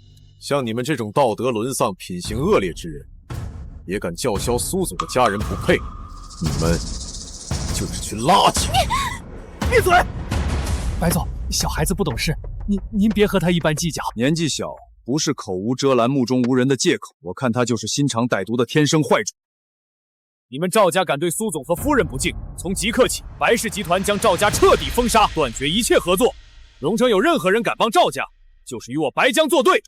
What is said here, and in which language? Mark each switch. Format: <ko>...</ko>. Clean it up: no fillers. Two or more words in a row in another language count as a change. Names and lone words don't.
<zh>像你们这种道德沦丧、品行恶劣之人，也敢叫嚣蘇總的家人不配？你們就是群垃圾！閉嘴！白總，小孩子不懂事，您別和他一般計較。年紀小不是口無遮攔、目中無人的借口，我看他就是心腸歹毒的天生壞種。你們趙家敢對蘇總和夫人不敬，從即刻起，白氏集團將趙家徹底封殺，斷絕一切合作。榮城有任何人敢幫趙家，就是與我白江作對。</zh>